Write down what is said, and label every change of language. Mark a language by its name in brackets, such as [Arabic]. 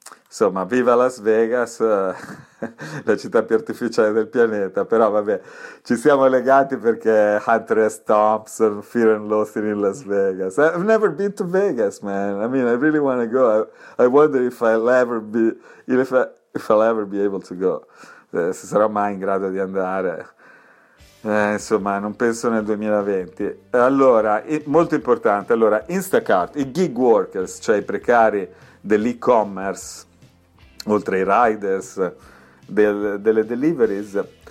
[Italian] Insomma, viva Las Vegas, la città più artificiale del pianeta, però vabbè, ci siamo legati perché Hunter S. Thompson, Fear and Loathing in Las Vegas. [English] I've never been to Vegas, man. I mean, I really want to go. I wonder if I'll ever be, if I'll ever be able to go. [Italian] Se sarò mai in grado di andare. Insomma, non penso nel 2020. Allora, molto importante, allora, Instacart, i gig workers, cioè i precari dell'e-commerce, oltre ai riders, delle deliveries,